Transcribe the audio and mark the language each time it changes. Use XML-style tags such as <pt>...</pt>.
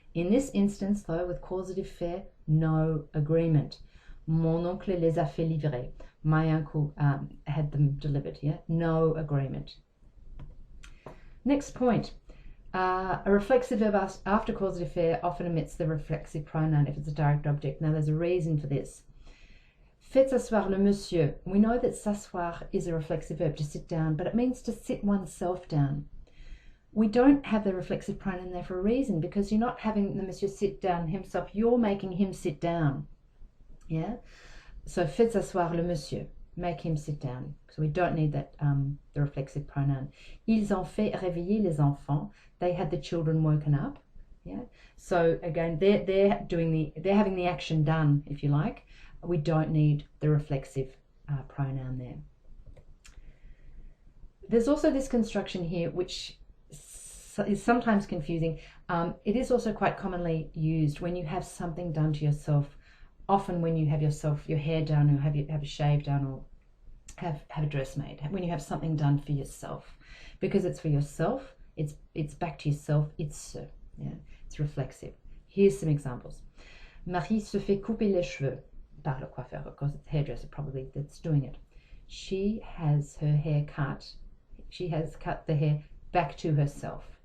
<en>In this instance, though, with causative faire, no agreement.</en> <fr>Mon oncle les a fait livrer.</fr> <en>My uncle had them delivered. Yeah, no agreement. Next point. A reflexive verb after causative faire often omits the reflexive pronoun if it's a direct object. Now, there's a reason for this.</en> <fr>Faites s'asseoir le monsieur.</fr> <en>We know that s'asseoir is a reflexive verb, to sit down, but it means to sit oneself down. We don't have the reflexive pronoun there for a reason, because you're not having the monsieur sit down himself, you're making him sit down. Yeah?</en> <fr>So, faites s'asseoir le monsieur.</fr> <en>Make him sit down. So we don't need that the reflexive pronoun.</en> <fr>Ils ont fait réveiller les enfants.</fr> <en>They had the children woken up. Yeah. So again, they're having the action done, if you like. We don't need the reflexive pronoun there. There's also this construction here, which is sometimes confusing. It is also quite commonly used when you have something done to yourself. Often when you have your hair done, or have a shave done, or have a dress made, when you have something done for yourself, because it's for yourself, it's back to yourself, it's reflexive. Here's some examples.</en> <fr>Marie se fait couper les cheveux par le coiffeur.</fr> <en>Of course, it's hairdresser probably that's doing it. She has her hair cut. She has cut the hair back to herself.</en>